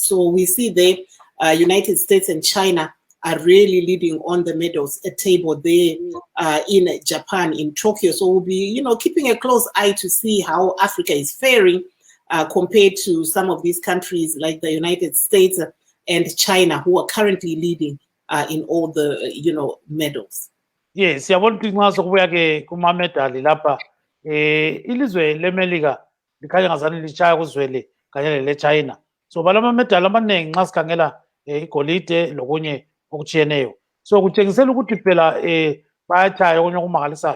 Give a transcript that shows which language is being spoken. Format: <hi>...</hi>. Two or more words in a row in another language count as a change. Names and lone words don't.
<en>So we see the United States and China are really leading on the medals table there in Japan, in Tokyo. So we'll be, you know, keeping a close eye to see how Africa is faring compared to some of these countries like the United States and China, who are currently leading in all the, you know, medals. Yes,</en> <nd>siyabona ukuthi nxa sokubuya ke kuma-medali lapha ilizwe lemelika likhanya ngazani litshaya kuzwele kanye lele-China. So balamamedali amaningi nxa sikhangela igolide lokunye okutshiyeneyo. So kutshengisela ukuthi phela bayatshaya okunye okumangalisayo.</nd>